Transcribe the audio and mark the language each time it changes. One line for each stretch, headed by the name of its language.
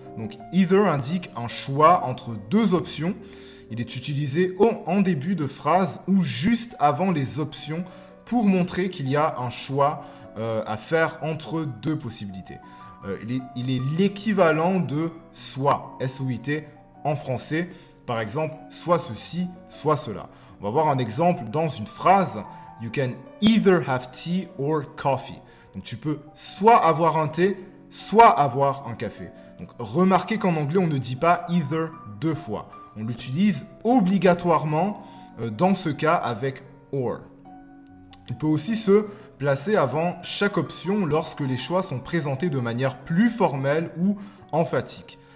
French: Donc either indique un choix entre deux options. Il est utilisé en début de phrase ou juste avant les options pour montrer qu'il y a un choix à faire entre deux possibilités. Il est l'équivalent de soit, S-O-I-T, en français. Par exemple, soit ceci, soit cela. On va voir un exemple dans une phrase.
English: You can either have tea or coffee.
French: Donc tu peux soit avoir un thé, soit avoir un café. Donc remarquez qu'en anglais, on ne dit pas either deux fois. On l'utilise obligatoirement dans ce cas avec or. Il peut aussi se placer avant chaque option lorsque les choix sont présentés de manière plus formelle ou emphatique.